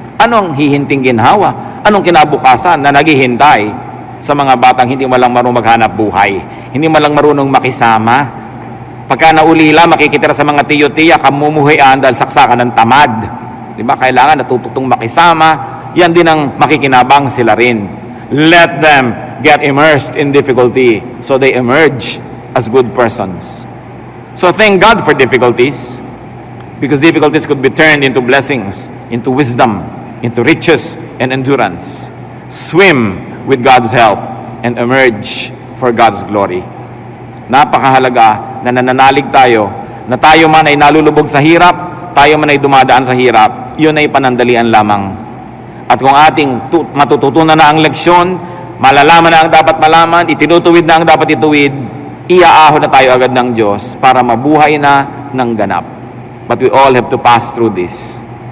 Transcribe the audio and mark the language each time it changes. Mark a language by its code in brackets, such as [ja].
[tl] Anong hihinting ginhawa? Anong kinabukasan na naghihintay sa mga batang hindi malang marunong maghanap buhay, hindi malang marunong makisama? Pagka naulila, makikitira sa mga tiyo-tiya, kamumuhian dahil saksakan ng tamad. Di ba? Kailangan natututong makisama. Yan din ang makikinabang sila rin. [en] Let them get immersed in difficulty so they emerge as good persons. So thank God for difficulties, because difficulties could be turned into blessings, into wisdom, into riches and endurance. Swim with God's help and emerge for God's glory. [tl] Napakahalaga na nananalig tayo, na tayo man ay nalulubog sa hirap, tayo man ay dumadaan sa hirap, yun ay panandalian lamang. At kung ating matututunan na ang leksyon, malalaman na ang dapat malaman, itinutuwid na ang dapat ituwid, iaahon na tayo agad ng Diyos para mabuhay na ng ganap. [en] But we all have to pass through this.